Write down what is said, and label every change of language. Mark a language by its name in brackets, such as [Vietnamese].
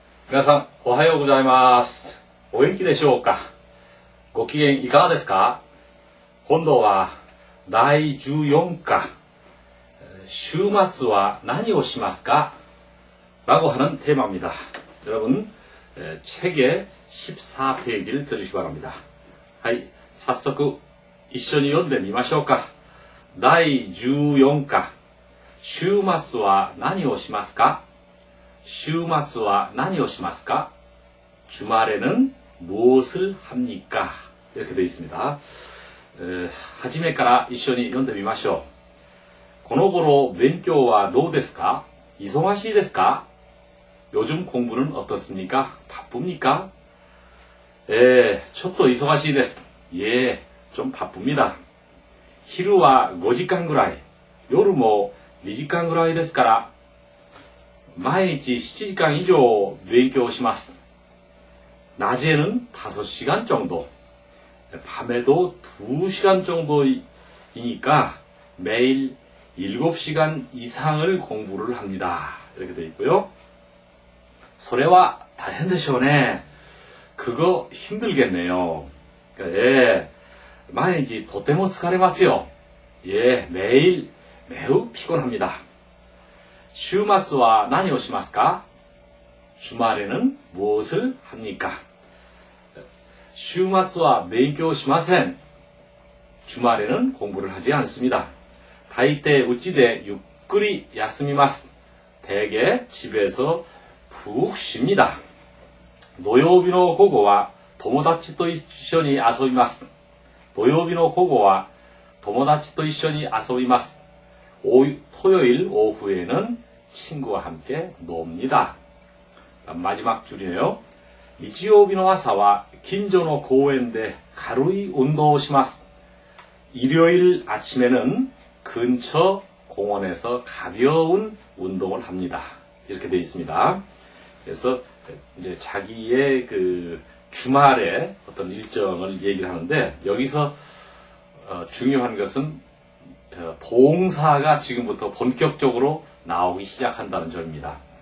[Japanese] 皆さん、おはようございます。お元気でしょうか？ご機嫌いかがですか？今度は第14課、週末は何をしますか? [Korean] 라고 하는 테마입니다. 여러분, 책의 14페이지를 펴주시기 바랍니다. [Japanese] はい、早速一緒に読んでみましょうか。第14課、週末は何をしますか? 週末は何をしますか? [Korean] 주말에는 무엇을 합니까? 이렇게 되어 있습니다. [Japanese] 初めから一緒に読んでみましょう。この頃勉強はどうですか? 忙しいですか? [Korean] 요즘 공부는 어떻습니까? 바쁩니까? 저도 [Japanese] 忙しいです. [Korean] 예, 좀 바쁩니다. [Japanese] 昼は5時間ぐらい、夜も2時間ぐらいですから、毎日7時間以上勉強します. [Korean] 낮에는 5시간 정도, 밤에도 2시간 정도이니까 매일 7시간 이상을 공부를 합니다. 이렇게 되어 있고요. [Japanese] それは大変でしょうね. [Korean] 그거 힘들겠네요. 그러니까, [Japanese] 毎日とても疲れますよ. [Korean] 예, 매일 매우 피곤합니다. [Japanese] 週末は何をしますか? [Korean] 주말에는 무엇을 합니까? [Japanese] 週末は勉強しません. [Korean] 주말에는 공부를 하지 않습니다. [Japanese] 大抵うちでゆっくり休みます. [Korean] 대개 집에서 푹 쉽니다. [Japanese] 土曜日の午後は友達と一緒に遊びます. 土曜日の午後は友達と一緒に遊びます. [Korean] 토요일 오후에는 친구와 함께 놉니다. 마지막 줄이네요. [Japanese] 日曜日の朝は近所の公園で軽い運動をします. [Korean] 일요일 아침에는 근처 공원에서 가벼운 운동을 합니다. 이렇게 되어 있습니다. 그래서 이제 자기의 그 주말에 어떤 일정을 얘기를 하는데, 여기서 중요한 것은 동사가 지금부터 본격적으로 나오기 시작한다는 점입니다.